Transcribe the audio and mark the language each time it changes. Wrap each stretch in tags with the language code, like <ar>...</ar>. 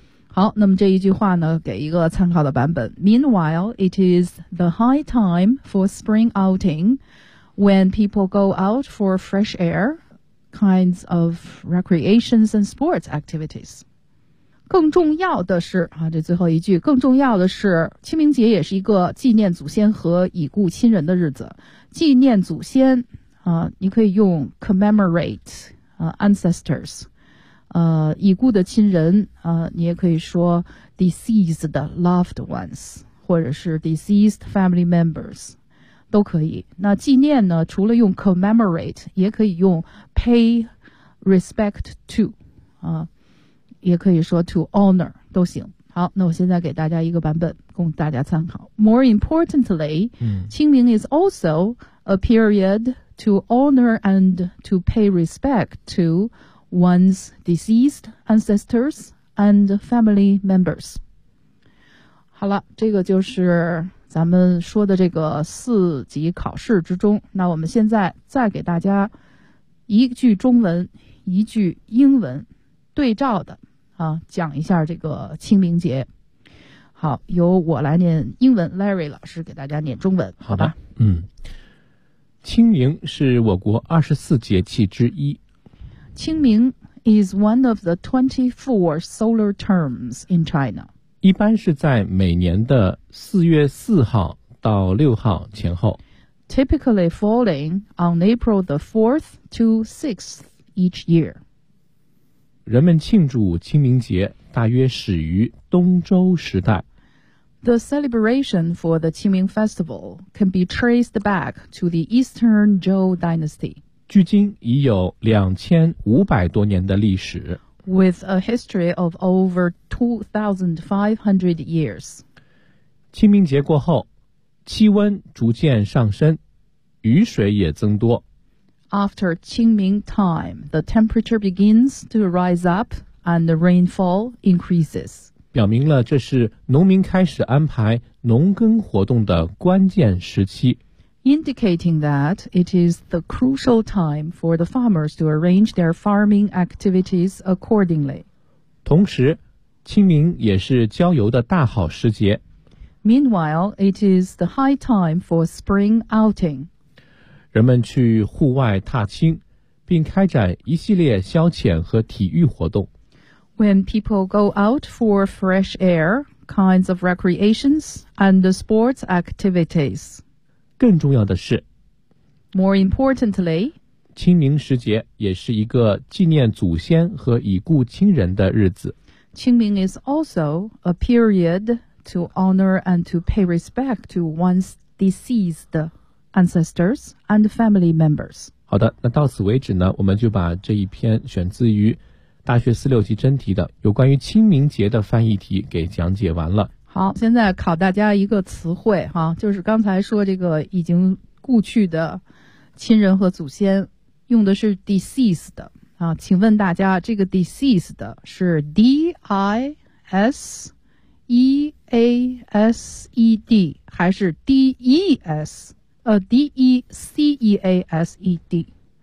<zh>好，那么这一句话呢给一个参考的版本。</zh> <en>Meanwhile, it is the high time for spring outing when people go out for fresh air kinds of recreations and sports activities。</en> <zh>更重要的是啊，这最后一句，更重要的是清明节也是一个纪念祖先和已故亲人的日子。纪念祖先啊，你可以用</zh> <en>commemorate ancestors，</en> <zh>已故的亲人，你也可以说</zh> <en>deceased loved ones</en> <zh>或者是</zh> <en>deceased family members。</en> <zh>都可以。那纪念呢，除了用 commemorate 也可以用</zh> <en>pay respect to、</en> <zh>也可以说</zh> <en>to honor</en> <zh>都行。好，那我现在给大家一个版本供大家参考。</zh> <en>More importantly、清明 is also a period to honor and to pay respect to one's deceased ancestors and family members。</en> <zh>好了，这个就是咱们说的这个四级考试之中。那我们现在再给大家一句中文一句英文对照的啊，讲一下这个清明节。好，由我来念英文， Larry 老师给大家念中文。好的，清明是我国24节气之一。</zh> <en>清明 is one of the 24 solar terms in China。</en> <zh>一般是在每年的4月4号到6号前后。</zh> <en>Typically falling on April the 4th to 6th each year。</en> <zh>人们庆祝清明节大约始于东周时代。</zh> <en>The celebration for the Qingming Festival can be traced back to the Eastern Zhou Dynasty.</en> <zh>距今已有2500多年的历史。</zh> <en>With a history of over 2,500 years.</en> <zh>清明节过后，气温逐渐上升，雨水也增多。</zh> <en>After Qingming time, the temperature begins to rise up and the rainfall increases.</en> <zh>表明了这是农民开始安排农耕活动的关键时期。</zh> <en>Indicating that it is the crucial time for the farmers to arrange their farming activities accordingly.</en> <zh>同时，清明也是郊游的大好时节。</zh> <en>Meanwhile, it is the high time for spring outing.</en> <zh>人们去户外踏青，并开展一系列消遣和体育活动。</zh> <en>When people go out for fresh air, kinds of recreations and sports activities.</en> <zh>更重要的是</zh> <en>，More importantly，</en> <zh>清明时节也是一个纪念祖先和已故亲人的日子。</zh> <en>清明 is also a period to honor and to pay respect to one's deceased ancestors and family members。</en> <zh>好的，那到此为止呢，我们就把这一篇选自于大学四六级真题的有关于清明节的翻译题给讲解完了。好，现在考大家一个词汇哈，就是刚才说这个已经故去的亲人和祖先，用的是 deceased 的啊，请问大家这个 deceased 的是 d i s e a s e d 还是 d e s d e c e a s e d？</zh>